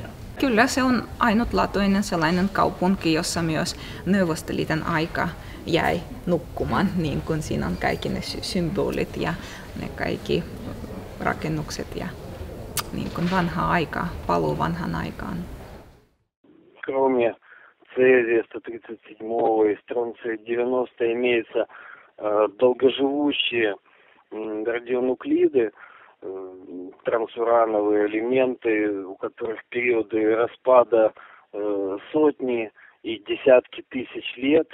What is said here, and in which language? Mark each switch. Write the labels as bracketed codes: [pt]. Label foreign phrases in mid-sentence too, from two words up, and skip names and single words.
[fi] Kyllä se on ainutlaatuinen sellainen kaupunki, jossa myös Neuvostoliiton aika jäi nukkumaan, niin kuin siinä on kaikki ne symbolit ja ne kaikki rakennukset ja niin kuin vanhaa aikaa, paluu vanhaan aikaan. [ru] Кроме цезия 137 и стронция 90 имеются долгоживущие радионуклиды, трансурановые элементы, у которых периоды распада сотни и десятки тысяч лет.